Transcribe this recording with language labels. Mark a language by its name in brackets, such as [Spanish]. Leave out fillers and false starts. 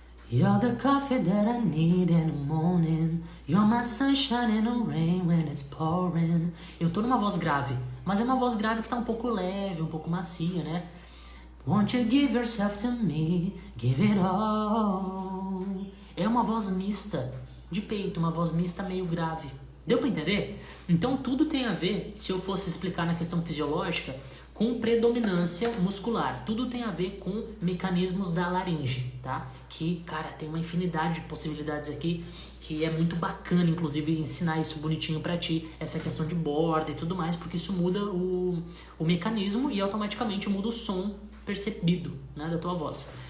[English] You're the coffee that I need in the morning. You're my sunshine in the rain when it's pouring. [Portuguese] Eu tô numa voz grave, mas é uma voz grave que tá um pouco leve, um pouco macia, né? [English] Won't you give yourself to me, give it all. [Portuguese] É uma voz mista de peito, uma voz mista meio grave. Deu pra entender? Então tudo tem a ver, se eu fosse explicar na questão fisiológica, com predominância muscular. Tudo tem a ver com mecanismos da laringe, tá? Que, cara, tem uma infinidade de possibilidades aqui que é muito bacana, inclusive, ensinar isso bonitinho pra ti, essa questão de borda e tudo mais, porque isso muda o mecanismo e automaticamente muda o som percebido, né, da tua voz.